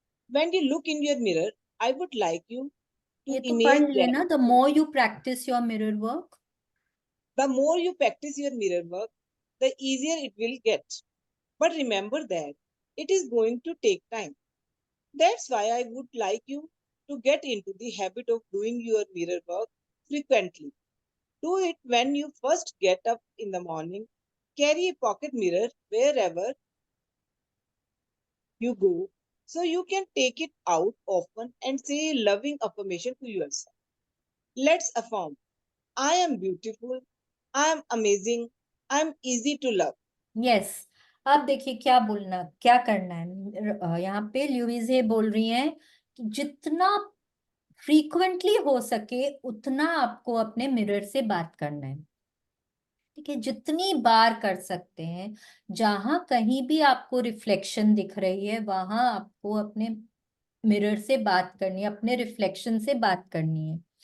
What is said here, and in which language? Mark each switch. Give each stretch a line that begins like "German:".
English: When you look in your mirror, I would like you to
Hindi: ये तो पढ़
English: imagine that
Hindi: लेना,
English: The more you practise your mirror work. the more you practice your mirror work, the easier it will get. But remember that it is going to take time. That's why I would like you to get into the habit of doing your mirror work frequently. Do it when you first get up in the morning. Carry a pocket mirror wherever you go so you can take it out often and say a loving affirmation to yourself. Let's affirm I am beautiful, I am amazing, I am easy to love. Yes.
Hindi: अब देखिए क्या बोलना, क्या करना है, यहाँ पे ल्यूइजे बोल रही हैं कि जितना फ्रीक्वेंटली हो सके उतना आपको अपने मिरर से बात करना है। ठीक है, जितनी बार कर सकते हैं, जहां कहीं भी आपको रिफ्लेक्शन दिख रही है वहां आपको अपने मिरर से बात करनी है, अपने रिफ्लेक्शन से बात करनी है।